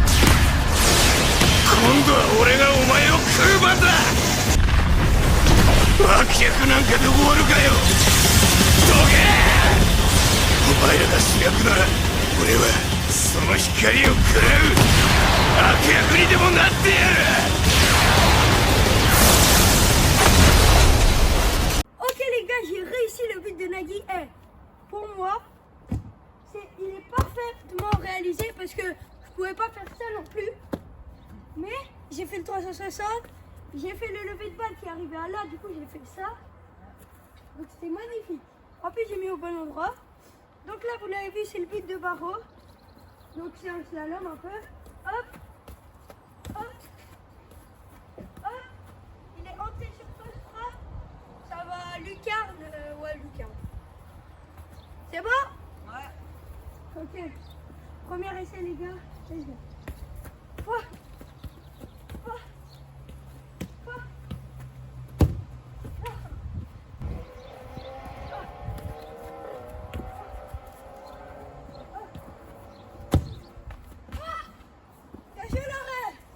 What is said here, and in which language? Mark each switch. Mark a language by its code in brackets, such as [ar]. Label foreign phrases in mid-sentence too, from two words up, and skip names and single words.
[ja] 今度は俺がお前を食う番だ脇役なんかで終わるかよどけお前らが主役なら俺はその光を食らう悪役にでもなってやる [fr] Nagi est, pour moi, il est parfaitement réalisé parce que je pouvais pas faire ça non plus. Mais j'ai fait le 360, j'ai fait le lever de balle qui arrivait à là, du coup j'ai fait ça. Donc c'était magnifique. En plus j'ai mis au bon endroit. Donc là vous l'avez vu, c'est le but de barreau. Donc c'est un slalom un peu. Hop, hop, hop. Il est hanté sur ce bras. Ça va lucarne, ouais lucarne. C'est bon? Ouais. Ok. Premier essai les gars. [en] Let's go. Ouah. Ouah. Ouah. [fr] Cachez l'arrêt.